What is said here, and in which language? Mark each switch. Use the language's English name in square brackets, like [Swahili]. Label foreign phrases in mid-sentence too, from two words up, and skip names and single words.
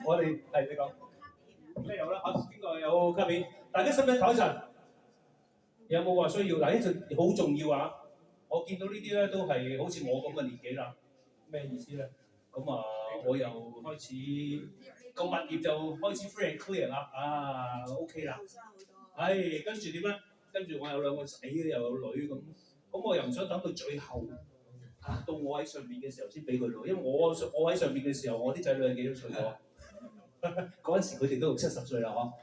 [Cantonese] 我哋係你講咩有啦？嚇，邊個有卡片？大家使唔使唞一陣？有冇話需要？嗱，呢陣好重要啊！我見到呢啲咧都係好似我咁嘅年紀啦。咩意思咧？咁啊，我又開始個物業就開始 [English] free and clear [Cantonese] 啦。啊 ，OK 啦。係，跟住點咧？跟住我有2個仔，又有女咁我又唔想等到最後到我喺上面嘅時候先俾佢咯，因為我喺上面嘅時候，我啲仔女係幾多歲咗？嗰陣時佢哋都60-70歲啦，嗬。